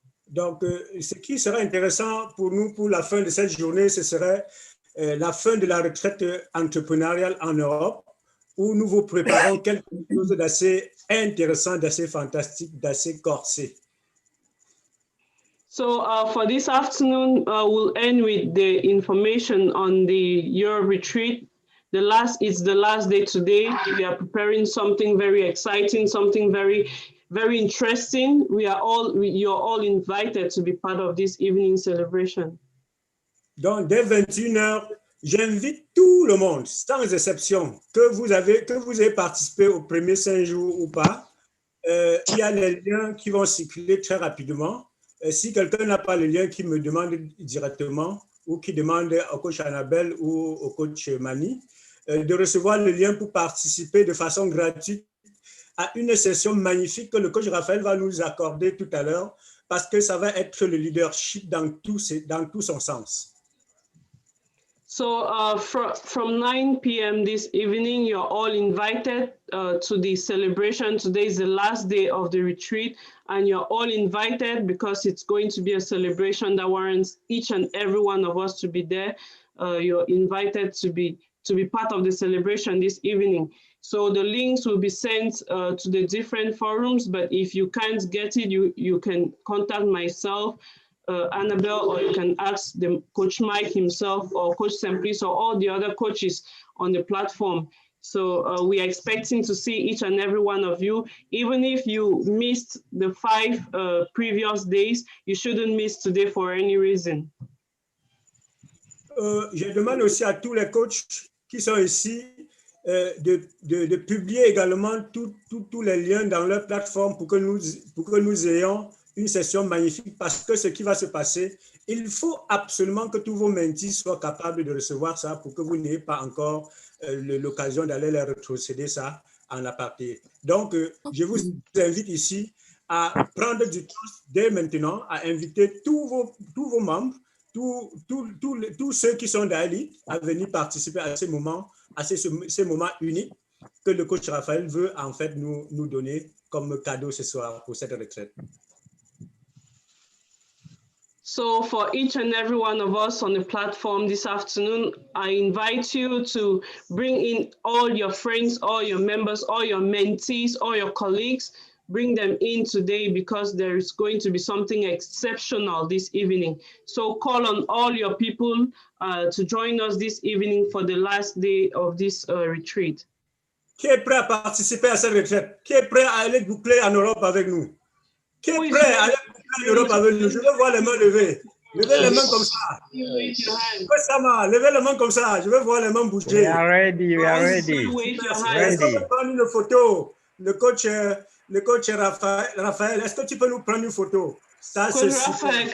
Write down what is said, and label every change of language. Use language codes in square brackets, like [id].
[fr] Donc, ce qui serait intéressant pour nous pour la fin de cette journée, ce serait la fin de la retraite entrepreneuriale en Europe, où nous vous préparons quelque chose d'assez intéressant, d'assez fantastique, d'assez corsé. [en] So for this afternoon, we'll end with the information on the Europe retreat. It's the last day today. We are preparing something very exciting, something very, very interesting. You're all invited to be part of this evening celebration. [fr] Donc, dès 21h, j'invite tout le monde, sans exception, que vous avez participé aux premiers 5 jours ou pas. Il y a les liens qui vont circuler très rapidement. Si quelqu'un n'a pas le lien, qui me demande directement ou qui demande au coach Annabelle ou au coach Mani de recevoir le lien pour participer de façon gratuite à une session magnifique que le coach Raphaël va nous accorder tout à l'heure, parce que ça va être le leadership dans tout son sens. [en] So from 9 p.m. this evening, you're all invited to the celebration. Today is the last day of the retreat, and you're all invited because it's going to be a celebration that warrants each and every one of us to be there. You're invited to be part of the celebration this evening. So the links will be sent to the different forums, but if you can't get it, you can contact myself, Annabelle, or you can ask Coach Mike himself or Coach Simplice or all the other coaches on the platform. So we are expecting to see each and every one of you. Even if you missed the 5 previous days, you shouldn't miss today for any reason. [fr] Je demande aussi à tous les coachs qui sont ici de publier également tous les liens dans leur plateforme pour que nous ayons une session magnifique, parce que ce qui va se passer, il faut absolument que tous vos mentis soient capables de recevoir ça pour que vous n'ayez pas encore l'occasion d'aller les retrocéder ça en aparté. Donc, je vous invite ici à prendre du temps dès maintenant, à inviter tous vos membres, tous ceux qui sont d'iLEAD à venir participer à ces moments uniques que le coach Raphaël veut en fait nous donner comme cadeau ce soir pour cette retraite. [en] So for each and every one of us on the platform this afternoon, I invite you to bring in all your friends, all your members, all your mentees, all your colleagues. Bring them in today because there is going to be something exceptional this evening. So call on all your people to join us this evening for the last day of this retreat. [fr] Qui est prêt à participer à cette retraite? Qui est prêt à aller boucler en Europe avec nous? Qui est prêt à aller boucler en Europe avec nous? Je veux voir les mains levées. Levez les mains comme ça. Sama, levez les mains comme ça. Je veux voir les mains bouger. [en] We are ready. We are ready. [fr] Est-ce qu'on peut prendre une photo? Le coach Raphaël, est-ce que tu peux nous prendre une photo? Ça, c'est super.